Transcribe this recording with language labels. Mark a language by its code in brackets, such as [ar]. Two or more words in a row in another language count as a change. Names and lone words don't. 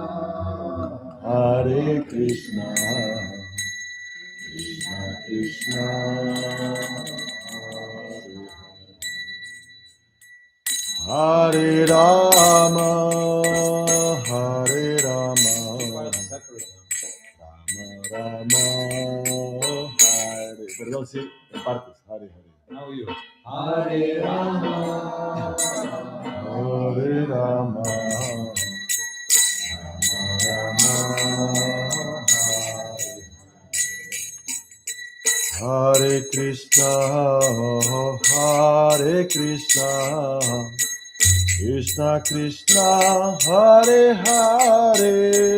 [sa] Hare Krishna, Krishna Krishna, Hare Rama, Hare Rama, Rama Rama, Hare. [es] Perdón, sí, en partes. [sa] Hare Hare. [en] Now you. [sa] Hare Rama, Hare Rama, Rama Rama, Hare Krishna, Hare Krishna, Krishna Krishna, Hare Hare,